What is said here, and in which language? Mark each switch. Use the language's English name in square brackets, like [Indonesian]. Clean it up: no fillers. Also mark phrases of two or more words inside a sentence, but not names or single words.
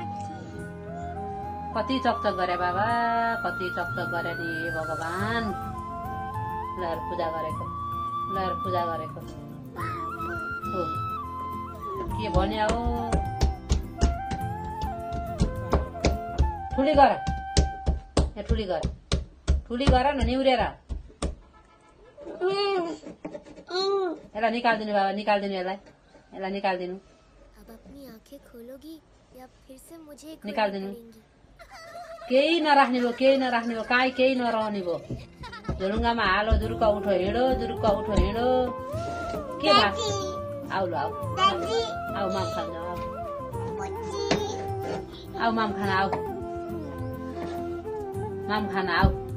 [Nepali] बाबा कति चक्च गरे नि भगवान लहर पूजा गरेको हो के भन्यो हो ठुली गर ठुली गर न निउरेर यसलाई निकाल्दिनु बाबा निकाल्दिनु यसलाई निकाल्दिनु [Hindi] अब अपनी आंखें खोलोगी या फिर से मुझे [Nepali] निकाल्दिनु केही नराख्ने भयो काहीँ केही नरहने भयो झुलुङ्गामा हालो जुरुक्क उठो हिँडो के भएको आऊ ल आऊ माम खान आऊ माम खाना आऊ माम खाना आऊ